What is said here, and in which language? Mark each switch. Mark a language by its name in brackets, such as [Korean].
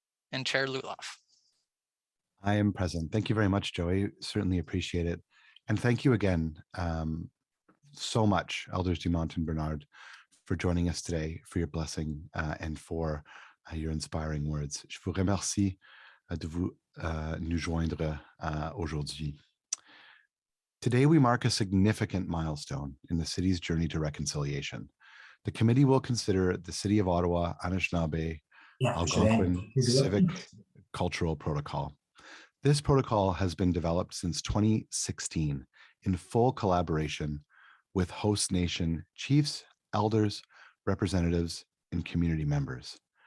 [English] And Chair Luloff. I am present. Thank you very much, Joey. Certainly appreciate it. And thank you again so much, Elders Dumont and Bernard, for joining us today, for your blessing and for your inspiring words. [French] Je vous remercie de vous nous joindre aujourd'hui. [English] Today, we mark a significant milestone in the city's journey to reconciliation. The committee will consider the City of Ottawa, Anishinabe, Algonquin Civic Cultural Protocol. This protocol has been developed since 2016 in full collaboration with host nation chiefs, elders, representatives, and community members.